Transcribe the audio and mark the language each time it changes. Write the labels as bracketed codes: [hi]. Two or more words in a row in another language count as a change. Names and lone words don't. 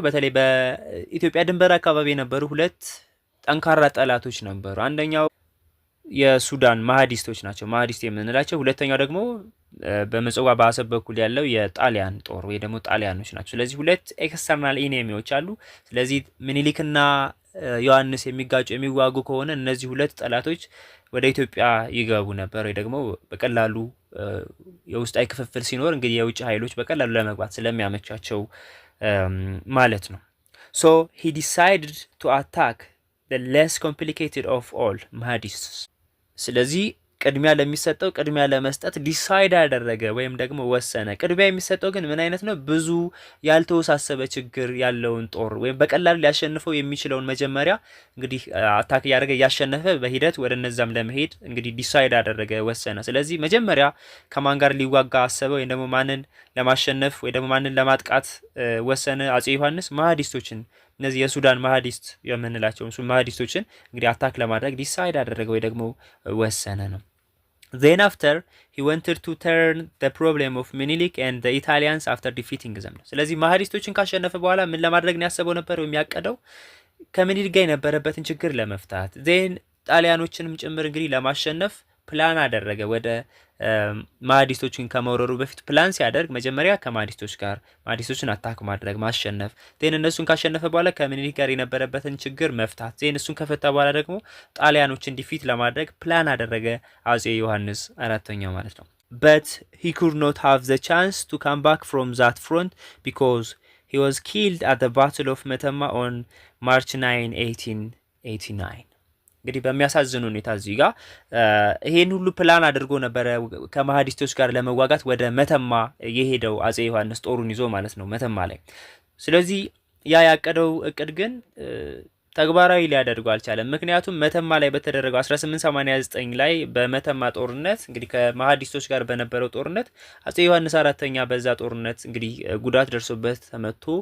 [am] በተለይ በኢትዮጵያ ድንበር አካባቢ የነበሩ ሁለት ጠንካራ ጠላቶች ነበሩ። አንደኛው የሱዳን ማህዲስቶች ናቸው፣ ማህዲስት የምንላቸው። ሁለተኛው ደግሞ በምጽዋ በአሰብ በኩል ያለው የጣሊያን ጦር ወይ ደግሞ ጣሊያኖች ናቸው። ስለዚህ ሁለት [en] external enemies [am] አሉ። ስለዚህ ምኒልክና ዮሐንስ የሚጋጩ የሚዋጉ ከሆነ እነዚህ ሁለት ጠላቶች ወደ ኢትዮጵያ ይገቡ ነበር ወይ ደግሞ በቀላሉ የውስጣዊ ክፍፍል ሲኖር እንግዲህ የውጭ ኃይሎች በቀላሉ ለመግባት ስለሚያመቻቸው ማለት ነው። ሶ [en] he decided to attack the less complicated of all Mahdists። [am] ስለዚህ ቅድሚያ ለሚሰጠው ቅድሚያ ለመስጠት ዲሳይድ ያደረገ ወይም ደግሞ ወሰነ። ቅድሚያ የሚሰጠው ግን ምን አይነት ነው? ብዙ ያልተወሳሰበ ችግር ያለውን ጦር ወይም በቀላሉ ሊያሸንፈው የሚችለውን መጀመሪያ እንግዲህ አታክ ያደረገ ያሸነፈ በሂደት ወደ እነዛም ለመሄድ እንግዲህ ዲሳይድ ያደረገ ወሰነ። ስለዚህ መጀመሪያ ከማን ጋር ሊዋጋ አሰበ ወይም ደግሞ ማንን ለማሸነፍ ወይ ደግሞ ማንን ለማጥቃት ወሰነ? [en] አጼ ዮሐንስ ማህዲስቶችን እነዚህ የሱዳን ማህዲስት የምንላቸው ማህዲስቶችን እንግዲህ አታክ ለማድረግ ዲሳይድ አደረገ ወይ ደግሞ ወሰነ ነው። Then after he wanted to turn the problem of Menelik and the Italians after defeating them። [am] ስለዚህ ማህዲስቶችን ካሸነፈ በኋላ ምን ለማድረግ ነው ያሰበው ነበር የሚያቀደው? ከምኒልክ ጋር የነበረበትን ችግር ለመፍታት ዜን ጣሊያኖችንም ጭምር እንግዲህ ለማሸነፍ ፕላን አደረገ። ወደ ማህዲስቶችን ከመውረሩ በፊት ፕላን ሲያደርግ መጀመሪያ ከማህዲስቶች ጋር ማህዲስቶችን አታክ ማድረግ ማሸነፍ፣ ዜን እነሱን ካሸነፈ በኋላ ከምኒልክ ጋር የነበረበትን ችግር መፍታት፣ ዜን እሱን ከፈታ በኋላ ደግሞ ጣሊያኖችን ዲፊት ለማድረግ ፕላን አደረገ አጼ ዮሐንስ አራተኛው ማለት ነው። [en] but he could not have the chance to come back from that front because he was killed at the Battle of Metemmah on March 9, [am] 1889። እንግዲህ በሚያሳዝን ሁኔታ እዚህ ጋር ይሄን ሁሉ ፕላን አድርጎ ነበረ ከማህዲስቶች ጋር ለመዋጋት ወደ መተማ የሄደው አጼ ዮሐንስ ጦሩን ይዞ ማለት ነው መተማ ላይ። ስለዚህ ያ ያቀደው እቅድ ግን ተግባራዊ ሊያደርገው አልቻለም። ምክንያቱም መተማ ላይ በተደረገው 1889 ላይ በመተማ ጦርነት እንግዲህ ከማህዲስቶች ጋር በነበረው ጦርነት አጼ ዮሐንስ አራተኛ በዛ ጦርነት እንግዲህ ጉዳት ደርሶበት ተመቶ